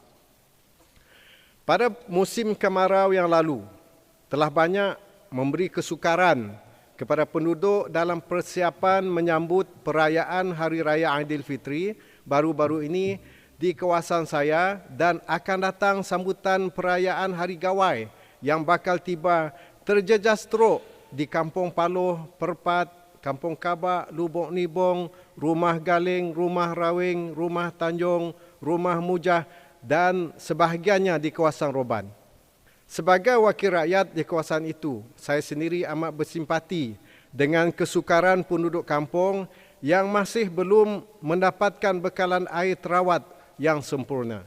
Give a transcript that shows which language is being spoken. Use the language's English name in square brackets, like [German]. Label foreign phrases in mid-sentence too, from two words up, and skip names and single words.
[Malay] Pada musim kemarau yang lalu, telah banyak memberi kesukaran kepada penduduk dalam persiapan menyambut perayaan Hari Raya Aidilfitri baru-baru ini di kawasan saya, dan akan datang sambutan perayaan Hari Gawai yang bakal tiba terjejas teruk di Kampung Paloh, Perpat, Kampung Kabak, Lubuk Nibong, Rumah Galing, Rumah Rawing, Rumah Tanjung, Rumah Mujah dan sebahagiannya di kawasan Roban. Sebagai wakil rakyat di kawasan itu, saya sendiri amat bersimpati dengan kesukaran penduduk kampung yang masih belum mendapatkan bekalan air terawat yang sempurna.